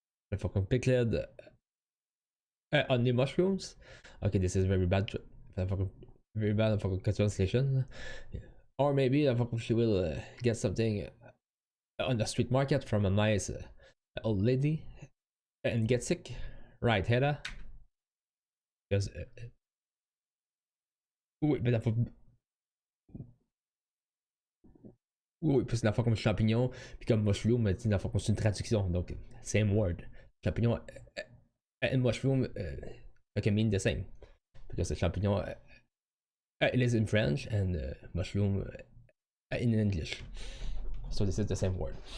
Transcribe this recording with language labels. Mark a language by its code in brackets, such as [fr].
[en] The fucking pickled onion mushrooms? Okay, this is very bad. Very bad fucking translation. Or maybe she will get something on the street market from a nice old lady and get sick. Right, Hera? Because [fr] oui, mais oui, parce que la fois comme champignon, puis comme mushroom, c'est une traduction, donc [en] same word. Champignon and mushroom can mean the same. Because the champignon it is in French and mushroom in English. So this is the same word.